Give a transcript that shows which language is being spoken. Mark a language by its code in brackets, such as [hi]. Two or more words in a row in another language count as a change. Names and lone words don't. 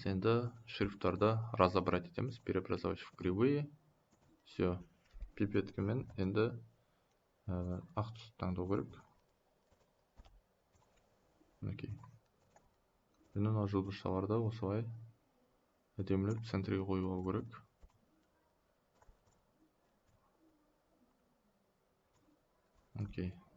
[kk] Енді шрифттарды разобрать етеміз. [ru] Преобразовать в кривые. Все. [kk] Пипеткімен енді ақ түсті таңдау керек. Мінекей. Енді мына жылбышталарды осылай әдемілеп центрге қойып алу керек. Окей.